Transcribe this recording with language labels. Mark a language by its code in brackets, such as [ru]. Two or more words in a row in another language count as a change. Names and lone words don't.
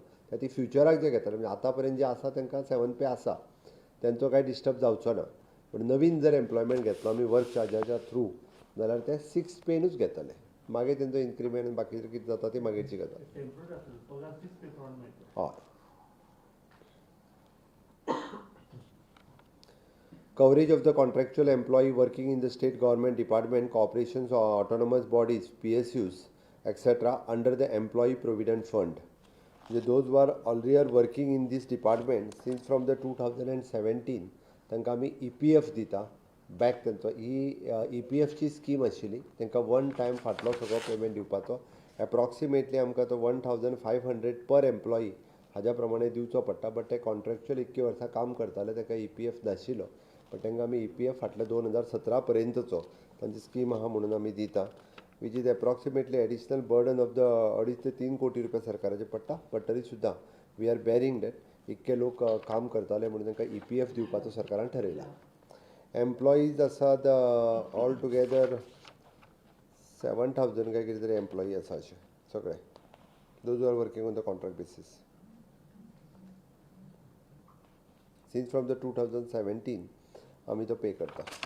[kok] ती फ्युचराक जे घेताले म्हणजे आतां पर्यंत जे आसा तांकां 7th पे आसा, तेंचो कांय डिस्टर्ब जावचो ना. पूण नवीन जर एम्प्लॉयमेंट घेतलो आमी वर्क चार्जाच्या थ्रू जाल्यार ते 6th पेनूच घेतले. मागीर तेंचो इन्क्रिमेंट बाकीचें कितें जाता ती मागीरची गजाल. हय. [en] Coverage of the contractual employee working in the state government department, corporations or autonomous bodies, PSUs, etc. under the Employee Provident Fund. Those who are already working in this department since from the 2017, [kok] तांकां आमी EPF दिता बॅक. तेंचो ही EPFची स्कीम आशिल्ली, तांकां 1 टायम फाटलो सगळो पेमेंट दिवपाचो. एप्रॉक्सिमेटली आमकां तो 1,500 [en] per employee [kok] हाज्या प्रमाणे दिवचो पडटा. बट ते कॉन्ट्रॅक्च्युअल 21 वर्सां काम करताले, ताका EPF नाशिल्लो. पण तांकां आमी EPF फाटल्या 2017 पर्यंतचो तांची स्कीम आहा म्हणून आमी दिता. [en] which is approximately additional burden of the 2.5 [kok] ते 3 कोटी रुपया सरकाराचे पडटा. बट तरी सुद्दां [en] we are bearing that. [kok] इतके लोक काम करताले म्हणून तांकां EPF दिवपाचो सरकारान ठरयला. एम्प्लॉईज आसात [en] all together [kok] 7,000 काय कितें तरी एम्प्लॉई आसा अशे सगळे. [en] those are working on the contract basis since from the 2017 [kok] आमी तो पे करता.